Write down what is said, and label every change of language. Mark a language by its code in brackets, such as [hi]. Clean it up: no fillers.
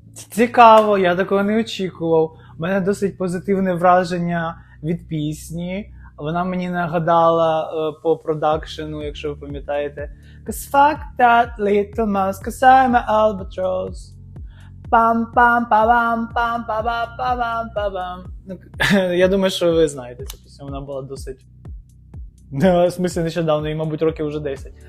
[uk] Цікаво, я такого не очікував. У мене досить позитивне враження від пісні. Вона мені нагадала по продакшену, якщо ви пам'ятаєте. [en] Cause fuck that little mouse, cause I'm an albatross. Пам-пам-па-бам-пам-па-ба-па-бам-па-бам. [uk] Я думаю, що ви знаєте цю пісню, вона була досить... В смислі, нещодавно, і, мабуть, років вже 10.